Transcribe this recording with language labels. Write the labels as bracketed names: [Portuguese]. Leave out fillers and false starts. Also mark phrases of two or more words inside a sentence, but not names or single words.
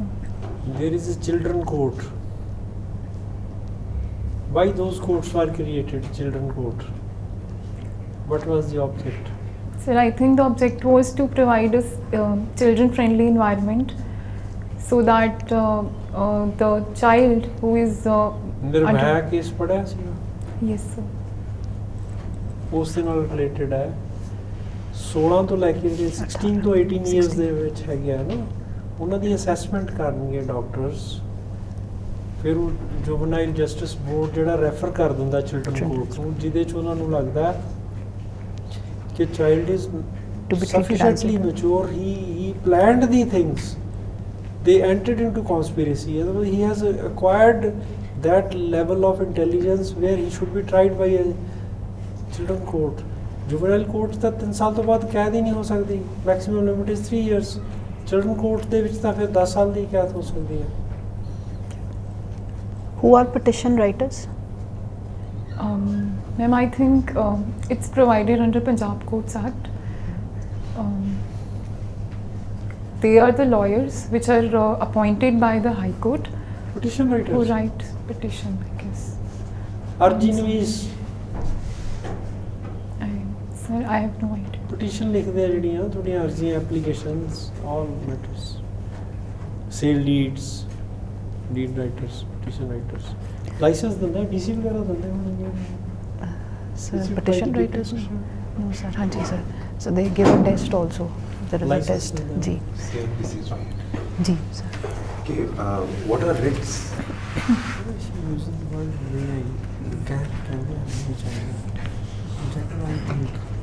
[English] There is a children court. Why those courts were created, children court? What was the object? Sir, I think the object was to provide a children-friendly environment, so that the child who is [Punjabi] ਨਿਰਭਇਆ ਕੇਸ ਪੜਿਆ ਸੀਗਾ, [English] yes sir. [Punjabi] ਉਸ ਦੇ ਨਾਲ ਰਿਲੇਟਡ ਹੈ। 16 ਤੋਂ ਲੈ ਕੇ ਜਿਹੜੇ 16 ਤੋਂ 18 ਇਅਰਸ ਦੇ ਵਿੱਚ ਹੈਗੇ ਆ ਨਾ, ਉਹਨਾਂ ਦੀ ਅਸੈਸਮੈਂਟ ਕਰਨਗੇ ਡਾਕਟਰਸ। ਫਿਰ ਉਹ ਜੁਵਨਾਈਲ ਜਸਟਿਸ ਬੋਰਡ ਜਿਹੜਾ ਰੈਫਰ ਕਰ ਦਿੰਦਾ [English] children court [Punjabi] ਨੂੰ, ਜਿਹਦੇ 'ਚ ਉਹਨਾਂ ਨੂੰ ਲੱਗਦਾ ਕਿ [English] child is sufficiently mature, he planned the things, they entered into conspiracy. He has acquired that level of intelligence where he should be tried by a children court. Juvenile court [Punjabi] ਤਾਂ 3 ਸਾਲ ਤੋਂ ਬਾਅਦ ਕੈਦ ਹੀ ਨਹੀਂ ਹੋ ਸਕਦੀ, [English] maximum limit is 3 years. Children court [Punjabi] ਦੇ ਵਿੱਚ ਤਾਂ ਫਿਰ 10 ਸਾਲ ਦੀ ਕੈਦ ਹੋ ਸਕਦੀ ਹੈ। [English] Who are petition writers? Ma'am, I think it's provided under Punjab Courts Act. They are the lawyers which are appointed by the High Court Petition who writers, write petition, I guess. [Punjabi] ਅਰਜੀ ਨਵੀਸ [English] Sir, I have no idea. petition [Punjabi] ਲਿਖਦੇ ਆ ਜਿਹੜੀਆਂ ਤੁਹਾਡੀਆਂ ਅਰਜ਼ੀਆਂ, [English] applications, all matters, sale deeds, deed writers, petition writers. [Punjabi] ਲਾਇਸੈਂਸ ਦਿੰਦਾ ਡੀਸੀ ਵਗੈਰਾ ਦਿੰਦੇ ਹੋਣਗੇ। [English] Sir, petition writers? No sir, ਹਾਂਜੀ sir. So they give a test also. There is a License test. is there. [Hindi] जी, [English] This is right. [Hindi] जी sir. [English] Okay, what are writs? Using the word may, can be which I think.